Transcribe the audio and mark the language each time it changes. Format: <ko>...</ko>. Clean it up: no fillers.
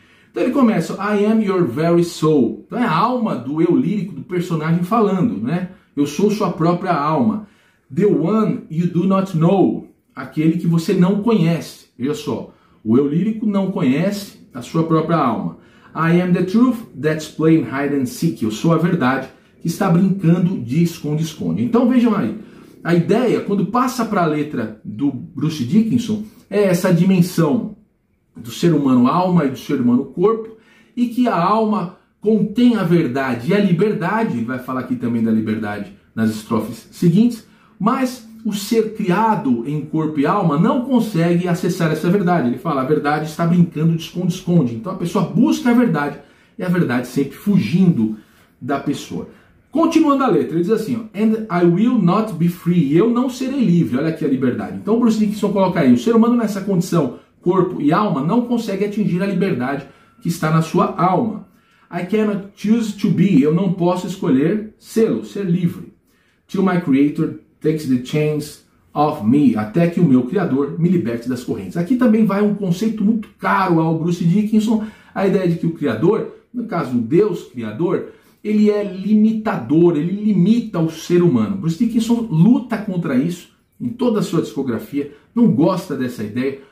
<pt>Então ele começa:</pt> <en>I am your very soul.</en> <pt>Então é a alma do eu lírico do personagem falando, né? Eu sou sua própria alma.</pt> <en>The one you do not know.</en> <pt>Aquele que você não conhece. Veja só, o eu lírico não conhece a sua própria alma.</pt> <en>I am the truth that's playing hide and seek.</en> <pt>Eu sou a verdade que está brincando de esconde-esconde. Então vejam aí, a ideia, quando passa para a letra do Bruce Dickinson, é essa dimensão do ser humano alma e do ser humano corpo, e que a alma contém a verdade e a liberdade, ele vai falar aqui também da liberdade nas estrofes seguintes, mas o ser criado em corpo e alma não consegue acessar essa verdade. Ele fala: a verdade está brincando de esconde-esconde. Então a pessoa busca a verdade, e a verdade sempre fugindo da pessoa. Continuando a letra, ele diz assim:</pt> <en>and I will not be free.</en> <pt>Eu não serei livre. Olha aqui a liberdade. Então o Bruce Dickinson coloca aí: o ser humano nessa condição, corpo e alma, não consegue atingir a liberdade que está na sua alma.</pt> <en>I cannot choose to be.</en> <pt>Eu não posso escolher ser livre.</pt> <en>Till my creator takes the chains of me.</en> <pt>Até que o meu criador me liberte das correntes. Aqui também vai um conceito muito caro ao Bruce Dickinson, a ideia de que o criador, no caso o Deus criador, ele é limitador, ele limita o ser humano. Bruce Dickinson luta contra isso em toda a sua discografia, não gosta dessa ideia.</pt>